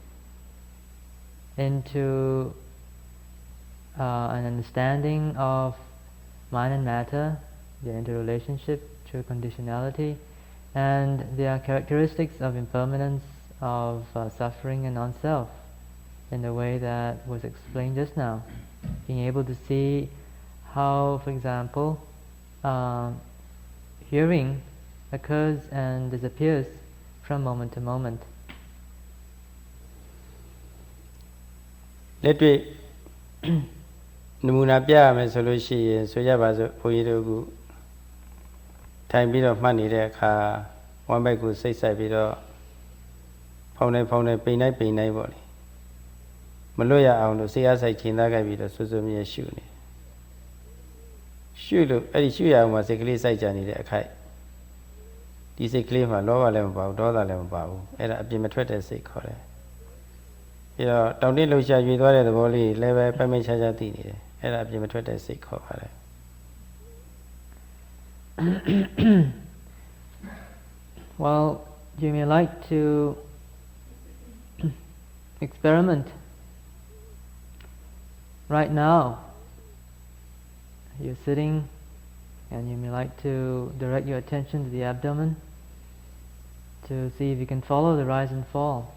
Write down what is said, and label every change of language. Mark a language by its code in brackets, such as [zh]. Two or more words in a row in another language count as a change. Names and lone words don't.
[en] into an understanding of mind and matter, their interrelationship through conditionality, and their characteristics of impermanence, of suffering and non-self, in the way that was explained just now. Being able to see how, for example, hearing occurs and disappears from moment to moment. [my] လက်တွေ့နမူနာပြရမယ်ဆိုလို့ရှိရင်ဆိုကြပါစို့ဘုန်းကြီးတို့ကထိုင်ပြီးတော့မှတ်နေတဲ့အခါဝမ်းဘက် ကိုစိတ်ဆိုင်ပြီးတော့ဖောင်းနေပိန်တိုင်းပေါ့လေမလွတ်ရအောင်လို့စိတ်အားဆိုင်ချိန်သားကြိုက်ပြီးတော့ဆွဆွမြဲရှုနေရှုလို့အဲ့ဒီရှုရအောင်မှာစိတ်ကလေးစိုက်ကြနေတဲ့အခိုက်ဒီစိတ်ကလေးမှာလောဘလည်းမပါဘူးဒေါသလည်းမပါဘူးအဲ့ဒါအပြင်မထွက်တဲ့စိတ်ခေါ်တယ်ပြီးတော့တောင်တင်းလှုပ်ရှားရွေသွားတဲ့သဘောလေးလည်းပဲပိုင်ပိုင်ခြားခြားသိနေတယ်အဲ့ဒါအပြင်မထွက်တဲ့စိတ်ခေါ်ပါတယ် [en] Well, you may like to experiment right now. You're sitting and you may like to direct your attention to the abdomen to see if you can follow the rise and fall.